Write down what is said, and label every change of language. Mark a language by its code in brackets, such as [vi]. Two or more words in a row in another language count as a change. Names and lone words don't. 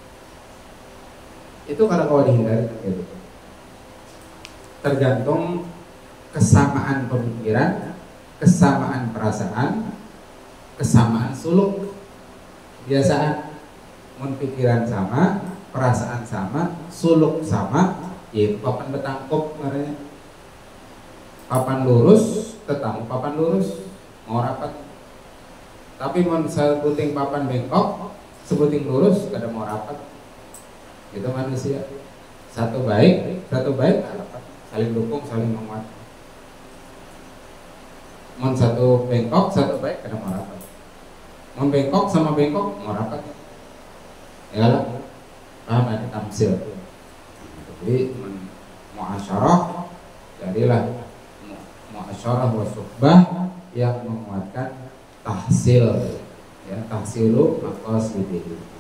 [id] Itu kalau dihindari gitu. Tergantung kesamaan pemikiran, kesamaan perasaan, kesamaan suluk. [bjn] Biasaan mun pikiran sama, perasaan sama, suluk sama, yaitu papan betangkop namanya. Papan lurus, tetangga papan lurus, mau rapat. Tapi mun sebuting papan bengkok, sebuting lurus, kada mau rapat. Itu manusia. Satu baik rapat. Saling dukung, saling menguat. Mun satu bengkok, satu baik, kada mau rapat. Mun bengkok sama bengkok mau rapat. Ya lah, paham ada tamsil. Jadi muasyarah, jadilah [ar] muasyarah wa suhbah [bjn] yang menguatkan tahsil, ya, [ar] tahsilu maqasidihi.